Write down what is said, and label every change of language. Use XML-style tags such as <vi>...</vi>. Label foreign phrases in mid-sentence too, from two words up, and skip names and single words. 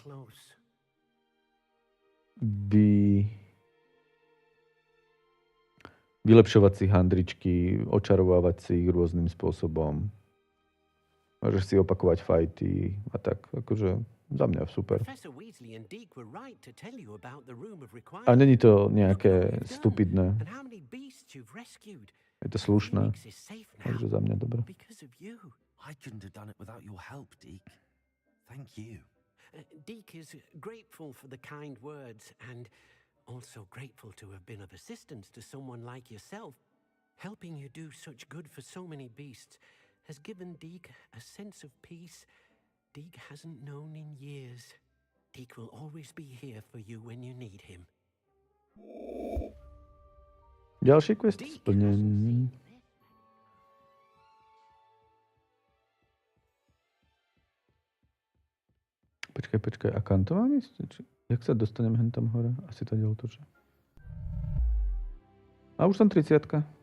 <sk>Vylepšovať si handričky, očarovávať si ich rôznym spôsobom. Môžeš si opakovať fajty a tak. Akože za mňa super. A není to nejaké stupidné. Je to slušné. Takže za mňa dobré.</sk> <en>I couldn't have done it without your help, Deke. Thank you. Deke is grateful for the kind words and also grateful to have been of assistance to someone like yourself. Helping you do such good for so many beasts has given Deke a sense of peace Deke hasn't known in years. Deke will always be here for you when you need him.</en> <sk>Ďalší quest splnený. Počkaj, a kam to mám ísť? Jak sa dostanem hen tam hore? Asi tady otočím. A už som 30-ka.</sk>